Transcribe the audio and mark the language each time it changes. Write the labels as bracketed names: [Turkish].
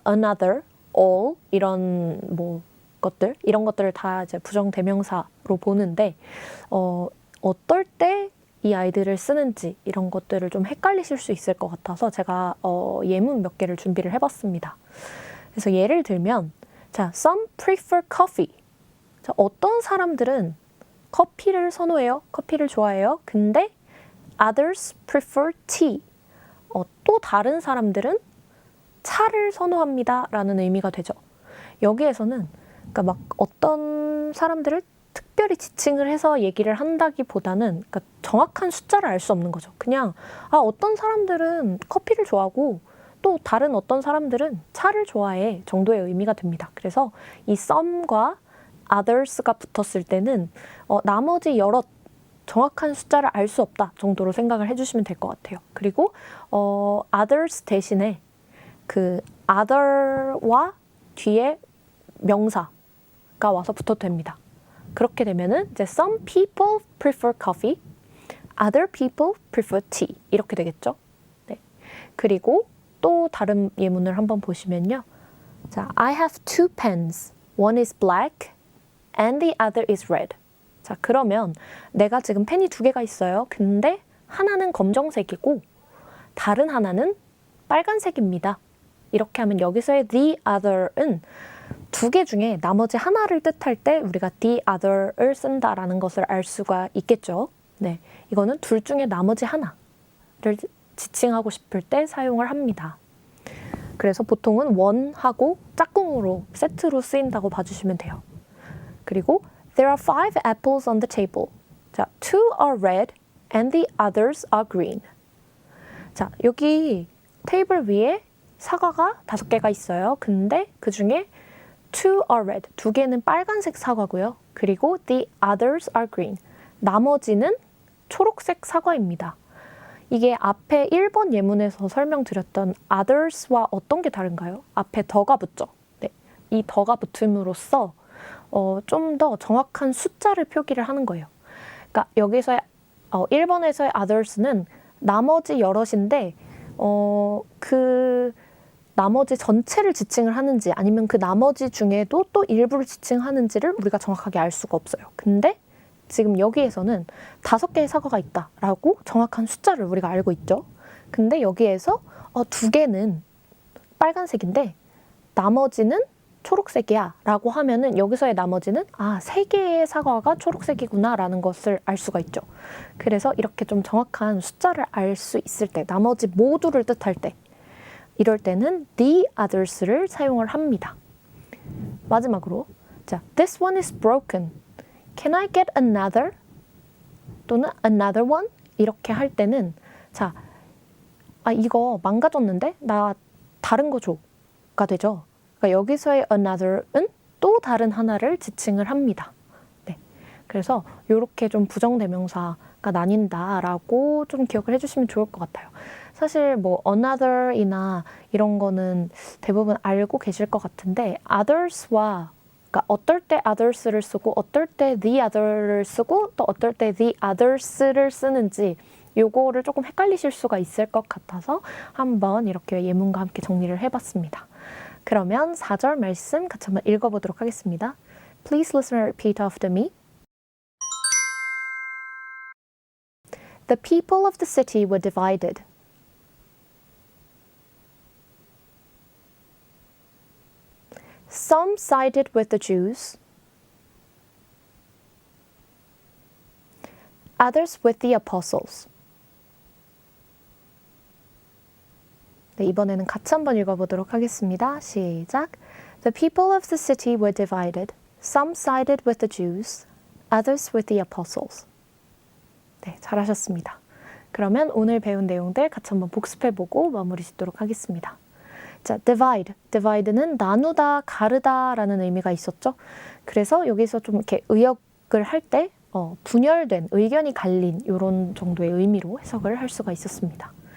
[English] another, all [Korean] 이런 뭐 것들 이런 것들을 다 이제 부정 대명사로 보는데 어떨 때 이 아이들을 쓰는지 이런 것들을 좀 헷갈리실 수 있을 것 같아서 제가 예문 몇 개를 준비를 해봤습니다. 그래서 예를 들면 자, [English] some prefer coffee. [Korean] 자, 어떤 사람들은 커피를 선호해요. 커피를 좋아해요. 근데 [English] others prefer tea. [Korean] 또 다른 사람들은 차를 선호합니다. 라는 의미가 되죠. 여기에서는 그러니까 막 어떤 사람들을 특별히 지칭을 해서 얘기를 한다기보다는 그러니까 정확한 숫자를 알 수 없는 거죠. 그냥 어떤 사람들은 커피를 좋아하고 또 다른 어떤 사람들은 차를 좋아해 정도의 의미가 됩니다. 그래서 이 some과 others가 붙었을 때는 나머지 여러 정확한 숫자를 알 수 없다 정도로 생각을 해주시면 될 것 같아요. 그리고 others 대신에 그 other와 뒤에 명사가 와서 붙어도 됩니다. 그렇게 되면은 이제 [English] some people prefer coffee, other people prefer tea [Korean] 이렇게 되겠죠. 네. 그리고 또 다른 예문을 한번 보시면요. 자, [English] I have two pens. One is black and the other is red. [Korean] 자, 그러면 내가 지금 펜이 두 개가 있어요. 근데 하나는 검정색이고 다른 하나는 빨간색입니다. 이렇게 하면 여기서의 the other은 두 개 중에 나머지 하나를 뜻할 때 우리가 the other을 쓴다라는 것을 알 수가 있겠죠. 네, 이거는 둘 중에 나머지 하나를 지칭하고 싶을 때 사용을 합니다. 그래서 보통은 one하고 짝꿍으로 세트로 쓰인다고 봐주시면 돼요. [English] 그리고 There are 5 apples on the table. [Korean] 자, [English] 2 are red and the others are green. [Korean] 자, 여기 테이블 위에 사과가 5개가 있어요. 근데 그 중에 [English] 2 are red, [Korean] 2개는 빨간색 사과고요. [English] 그리고 the others are green. [Korean] 나머지는 초록색 사과입니다. 이게 앞에 1번 예문에서 설명드렸던 others와 어떤 게 다른가요? 앞에 더가 붙죠. 네, 이 더가 붙음으로써 좀 더 정확한 숫자를 표기를 하는 거예요. 그러니까 여기서의 1번에서의 others는 나머지 여럿인데 그 나머지 전체를 지칭을 하는지 아니면 그 나머지 중에도 또 일부를 지칭하는지를 우리가 정확하게 알 수가 없어요. 근데 지금 여기에서는 5개의 사과가 있다라고 정확한 숫자를 우리가 알고 있죠. 근데 여기에서 2개는 빨간색인데 나머지는 초록색이야 라고 하면은 여기서의 나머지는 3개의 사과가 초록색이구나 라는 것을 알 수가 있죠. 그래서 이렇게 좀 정확한 숫자를 알 수 있을 때 나머지 모두를 뜻할 때 이럴 때는 the others를 사용을 합니다. [English] 마지막으로 [Korean] 자, [English] this one is broken. Can I get another? [Korean] 또는 [English] another one? [Korean] 이렇게 할 때는 자, 이거 망가졌는데? 나 다른 거 줘가 되죠. 그러니까 여기서의 another은 또 다른 하나를 지칭을 합니다. 네. 그래서 이렇게 좀 부정대명사가 나뉜다라고 좀 기억을 해주시면 좋을 것 같아요. 사실 뭐 another이나 이런 거는 대부분 알고 계실 것 같은데 others와 그러니까 어떨 때 others를 쓰고 어떨 때 the other를 쓰고 또 어떨 때 the others를 쓰는지 요거를 조금 헷갈리실 수가 있을 것 같아서 한번 이렇게 예문과 함께 정리를 해봤습니다. 그러면 4절 말씀 같이 한번 읽어보도록 하겠습니다. [English] Please listen and repeat after me. The people of the city were divided. Some sided with the Jews, others with the apostles. [Korean] 네, 이번에는 같이 한번 읽어보도록 하겠습니다. 시작. [English] The people of the city were divided. Some sided with the Jews, others with the apostles. [Korean] 네, 잘하셨습니다. 그러면 오늘 배운 내용들 같이 한번 복습해보고 마무리 짓도록 하겠습니다. 자, divide는 나누다, 가르다라는 의미가 있었죠. 그래서 여기서 좀 이렇게 의역을 할 때 분열된, 의견이 갈린 이런 정도의 의미로 해석을 할 수가 있었습니다.